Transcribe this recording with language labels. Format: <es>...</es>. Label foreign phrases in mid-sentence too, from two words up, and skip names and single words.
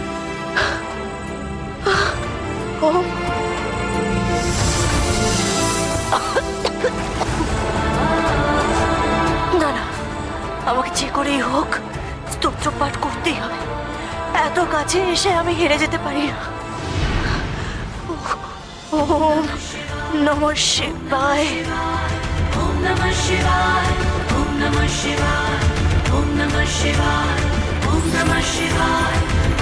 <bn>ওম না না, আমাকে যে করেই হোক স্তোত্র পাঠ করতেই হবে। এত কাছে এসে আমি হেরে যেতে পারি না।</bn> <sa>ॐ नमः शिवाय। ॐ नमः शिवाय। ॐ नमः शिवाय। ॐ नमः शिवाय। ॐ नमः शिवाय।</sa>